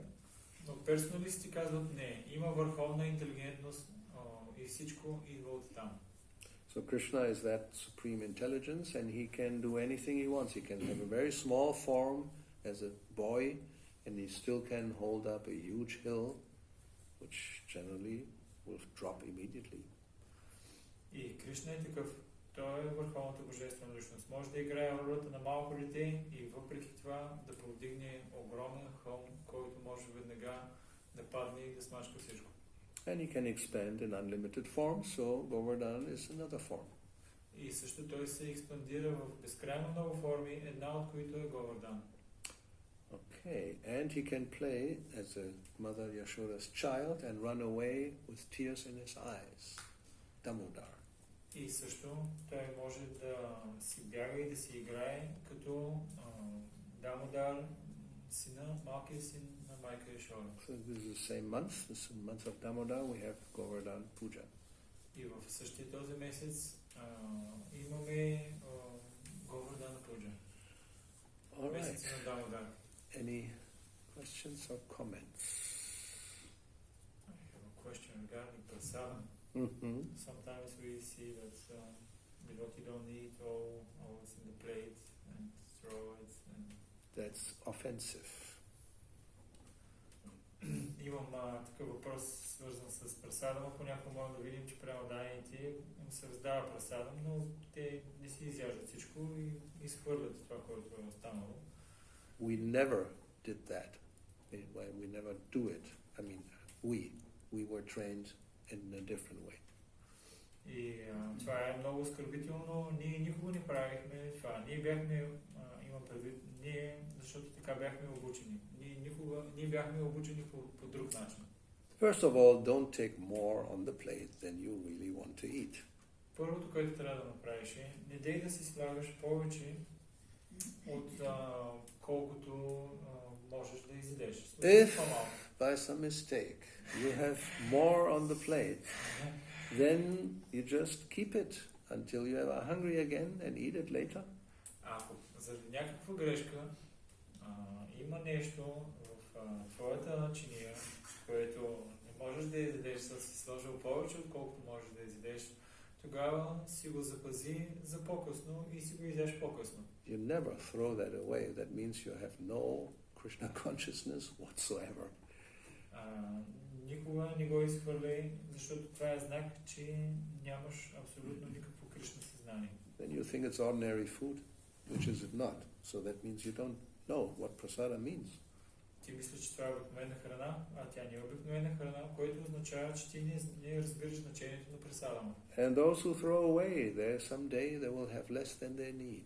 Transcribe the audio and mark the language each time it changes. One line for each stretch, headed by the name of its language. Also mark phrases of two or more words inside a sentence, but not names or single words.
Bulgarian: Но персоналистите казват не, има върховна интелигентност и всичко идва от там.
English: So Krishna is that supreme intelligence and he can do anything he wants. He can have a very small form as a boy and he still can hold up a huge hill which generally will drop immediately.
Bulgarian: И Кришна е такъв. Той е върховната божествена личност. Може да играе ролята на малко дете и въпреки това да повдигне огромен хълм, който може веднага да падне и да смачка всичко.
English: And he can expand in unlimited form, so Govardhana is another form.
Bulgarian: И също той се експандира в безкрайно много форми, една от които е Говардан.
English: Okay, and he can play as a mother Yashoda's child and run away with tears in his eyes. Damodar.
Bulgarian: И също той може да си бяга и да си играе като Дамодар, сина, малкият син на майка Яшода.
English: So this is the same month. This is the month of Damodar. We have Govardhana-puja.
Bulgarian: И в същия този месец имаме Govardhana-puja.
English: All
Bulgarian: Месец
English: right.
Bulgarian: на Дамодар.
English: Any questions or comments? I have a question regarding prasada. Mm-hmm. Sometimes we see that devotee don't eat all what's in the plate and throw it. And That's offensive.
Bulgarian: имам такъв въпрос, свързан с прасадама. Понякога можем да видим, че преоданите им се раздава прасадам, но те не си изяждат всичко и изхвърлят това, което е останало.
English: We never did that. We never do it. I mean, we were trained in a different way.
Bulgarian: И това е много оскърбително. Ние никога не правихме това. Ние бяхме, имам предвид, защото така бяхме обучени. Ние бяхме обучени по друг начин.
English: First of all, don't take more on the plate than you really want to eat.
Bulgarian: Първото, което трябва да направиш е, не дей да си слагаш повече от колкото можеш да изядеш.
English: If by some mistake you have more on the plate, then you just keep it until you are hungry again and eat it later.
Bulgarian: Ако заради някаква грешка има нещо в твоята чиния, което не можеш да изядеш, да си сложил повече, отколкото можеш да изядеш, тогава си го запази за по-късно и си го изядеш по-късно.
English: You never throw that away. That means you have no Krishna consciousness whatsoever.
Bulgarian: Никога не го изхвърляй, защото това е знак, че нямаш абсолютно никакво Кришна съзнание.
English: Then you think it's ordinary food, which is it not. So that means you don't know what prasada means.
Bulgarian: Ти мислиш, че това е обикновена храна, а тя не е обикновена храна, което означава, че ти не разбираш значението на прасадама.
English: And those who throw away, there someday they will have less than they need.